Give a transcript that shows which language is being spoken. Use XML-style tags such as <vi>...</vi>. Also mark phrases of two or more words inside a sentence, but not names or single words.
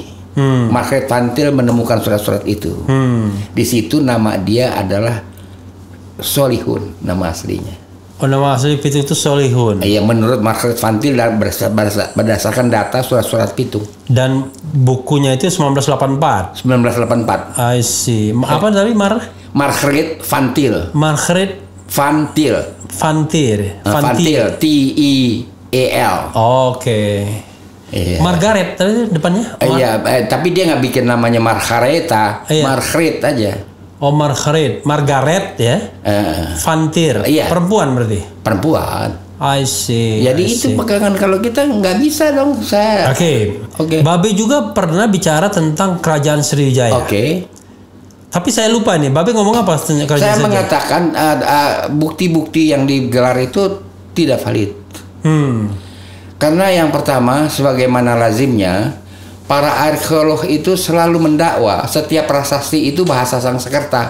<id>Margaret Van Til menemukan surat-surat itu. Di situ nama dia adalah Solihun, nama aslinya. Oh, nama asli Pitung itu Solihun. Iya, menurut Margaret Van Til dan berdasarkan data surat-surat Pitung. Dan bukunya itu 1984. 1984.</id> <en>I see.</en> <id>Apa tadi Margaret Van Til. Margaret Van Til. Van Til. Van Til. T-I-E-L. Oke. Iya. Margaret tadi depannya? Iya, tapi dia nggak bikin namanya Margareta, Iya. Margaret aja. Oh, Margaret ya? Van Til. Iya. Perempuan berarti? Perempuan.</id> <en>I see.</en> <id>Jadi</id> <en>I</en> <id>itu</id> <en>see.</en> <id>pegangan kalau kita nggak bisa dong saya. Oke. Oke. Babe juga pernah bicara tentang Kerajaan Sriwijaya. Oke. Tapi saya lupa nih, Babe ngomong apa tentang Kerajaan Saya Sriwijaya? mengatakan bukti-bukti yang digelar itu tidak valid. Karena yang pertama, sebagaimana lazimnya, para arkeolog itu selalu mendakwa setiap prasasti itu bahasa Sanskerta.</id>